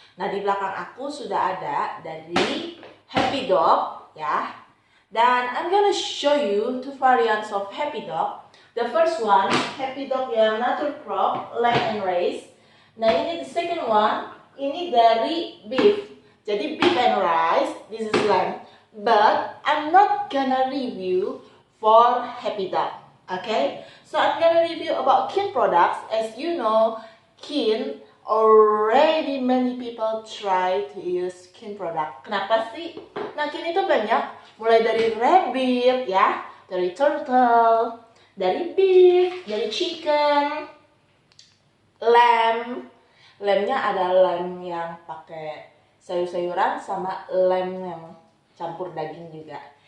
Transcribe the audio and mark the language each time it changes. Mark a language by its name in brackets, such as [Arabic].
[Indonesian] Nah, di belakang aku sudah ada dari Happy Dog ya. Dan [English] I'm gonna show you two variants of Happy Dog. The first one, Happy Dog [Indonesian] yang [English] Nature Crop, Lamb and Rice. [Indonesian] Nah, ini [English] the second one, [Indonesian] ini dari beef. Jadi [English] beef and rice, this is lamb. But I'm not gonna review for Happy Dog. Okay? So I'm gonna review about Kin products. As you know, Kin already many people try to use Kin product. [Indonesian] Kenapa sih? Nah, Kin itu banyak, mulai dari rabbit ya, dari turtle, dari beef, dari chicken, lamb. Lambnya ada lamb yang pakai sayur-sayuran sama lamb yang campur daging juga.